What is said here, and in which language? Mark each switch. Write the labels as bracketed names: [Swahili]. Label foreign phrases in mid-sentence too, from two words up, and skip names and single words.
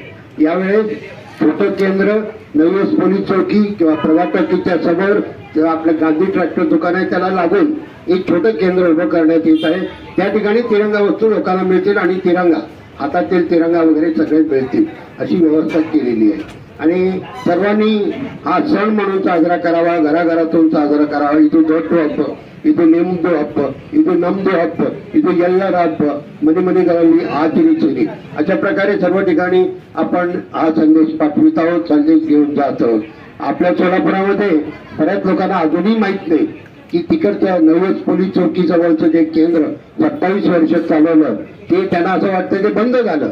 [Marathi] यावेळेस छोटं केंद्र नवीन पोलीस चौकी किंवा प्रभात चौकीच्या समोर किंवा आपलं गांधी ट्रॅक्टर दुकान आहे त्याला लागून एक छोटं केंद्र उभं करण्यात येत आहे. त्या ठिकाणी तिरंगा वस्तू लोकांना मिळतील आणि तिरंगा, हातातील तिरंगा वगैरे सगळे मिळतील अशी व्यवस्था केलेली आहे. आणि सर्वांनी हा सण म्हणून साजरा करावा, घराघरातून साजरा करावा. [Kannada] इथून ದೊಡ್ಡ ಹಬ್ಬ, ಇದು ನಿಮ್ದು ಹಬ್ಬ, ಇದು ನಮ್ದು ಹಬ್ಬ, ಇದು ಎಲ್ಲರ ಹಬ್ಬ, ಮನೆ ಮನೆಗಳಲ್ಲಿ ಆಚರಿಸಿರಿ. [Marathi] अशा प्रकारे सर्व ठिकाणी आपण हा संदेश पाठवित आहोत, संदेश घेऊन जात आहोत. आपल्या सोलापुरामध्ये बऱ्याच लोकांना अजूनही माहीत नाही की तिकडच्या नवस पोलीस चौकी जवळचं जे केंद्र 27 वर्ष चालवलं ते त्यांना असं वाटतं ते बंद झालं.